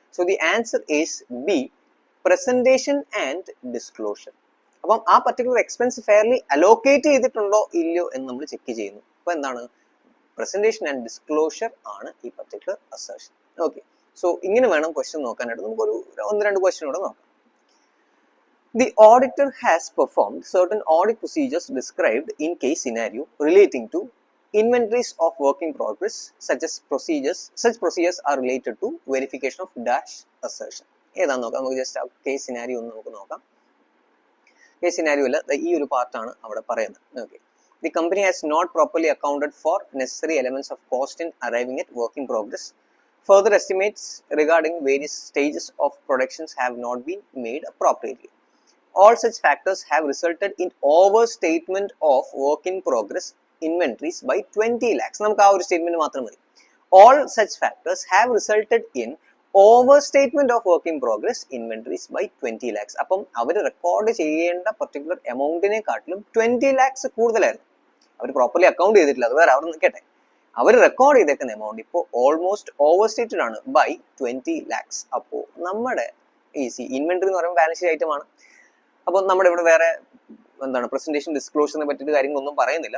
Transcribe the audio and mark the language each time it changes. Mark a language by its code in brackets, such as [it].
[en] So the answer is B, presentation and disclosure. [ml] അപ്പം ആ particular expense fairly allocate ചെയ്തിട്ടുണ്ടോ ഇല്ലയോ എന്ന് നമ്മൾ ചെക്ക് ചെയ്യുന്നു. അപ്പൊ എന്താണ്? പ്രസന്റേഷൻ ആൻഡ് ഡിസ്ക്ലോഷർ ആണ് ഈ പർട്ടിക്കുലർ അസേർഷൻ. ഓക്കെ, സോ ഇങ്ങനെ വേണം ക്വസ്റ്റ്യൻ നോക്കാനായിട്ട്. നമുക്കൊരു 1-2 ക്വസ്റ്റ്യൻ കൂടെ നോക്കാം. [en] The auditor has performed certain audit procedures described in case scenario relating to inventories of work in progress. Such procedures are related to verification of dash assertion. [ml] ഏതാന്ന് നോക്കാം. നമുക്ക് just case scenario ഒന്ന് നമുക്ക് നോക്കാം. Case scenario അല്ല, ഈ ഒരു പാർട്ടാണ് അവിടെ പറയുന്നത്. [en] Okay, the company has not properly accounted for necessary elements of cost in arriving at work in progress. Further estimates regarding various stages of productions have not been made appropriately. All such factors have resulted in overstatement of work in progress inventories by 20 lakhs. [ml] നമുക്ക് ആ ഒരു statement മാത്രം മതി. [en] All such factors have resulted in overstatement of work in progress inventories by 20 lakhs. [ml] അപ്പം അവർ record ചെയ്യേണ്ട particular എമൗണ്ടിനെ കാട്ടിലും 20 lakhs കൂടുതലായിരുന്നു. അവർ properly account ചെയ്തിട്ടില്ല, അത് വേറെ, അവർ നിൽക്കട്ടെ. അവർ റെക്കോർഡ് ചെയ്തേക്കുന്ന എമൗണ്ട് ഇപ്പോൾ ഓൾമോസ്റ്റ് ഓവർ സ്റ്റേറ്റഡ് ആണ് ബൈ 20 lakhs. അപ്പോൾ നമ്മുടെ ഇൻവെന്ററി എന്ന് പറയുമ്പോൾ ബാലൻസ് ഷീറ്റ് ഐറ്റം ആണ്. അപ്പോൾ നമ്മുടെ ഇവിടെ വേറെ എന്താണ് പ്രസന്റേഷൻ ഡിസ്ക്ലോഷറിനെ പറ്റിയിട്ട് കാര്യങ്ങളൊന്നും പറയുന്നില്ല.